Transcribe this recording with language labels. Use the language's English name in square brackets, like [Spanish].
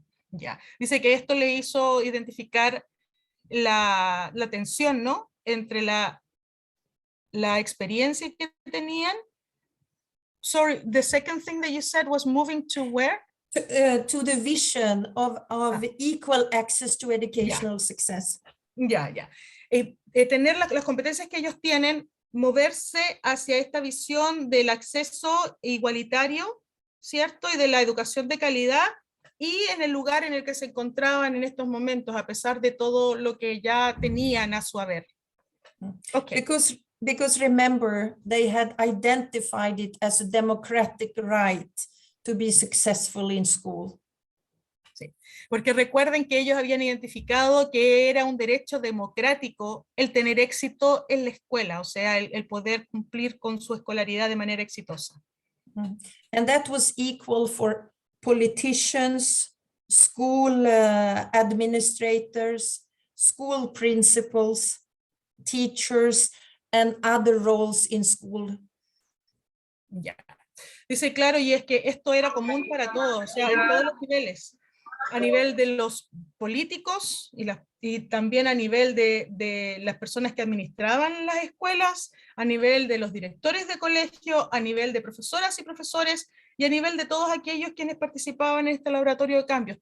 [Spanish] Ya, dice que esto le hizo identificar la tensión, ¿no? Entre la experiencia que tenían. [English] Sorry, the second thing that you said was moving to where? To the vision of equal access to educational success. [Spanish] Ya. Tener las competencias que ellos tienen, moverse hacia esta visión del acceso igualitario, ¿cierto? Y de la educación de calidad, y en el lugar en el que se encontraban en estos momentos, a pesar de todo lo que ya tenían a su haber. [English] Okay. Because remember, they had identified it as a democratic right to be successful in school. [Spanish] Sí. Porque recuerden que ellos habían identificado que era un derecho democrático el tener éxito en la escuela, o sea, el poder cumplir con su escolaridad de manera exitosa. [English] And that was equal for politicians, school administrators, school principals, teachers, and other roles in school. [Spanish] Ya. Dice, claro, y es que esto era común para todos, o sea, en todos los niveles, a nivel de los políticos y también a nivel de las personas que administraban las escuelas, a nivel de los directores de colegio, a nivel de profesoras y profesores, y a nivel de todos aquellos quienes participaban en este laboratorio de cambios.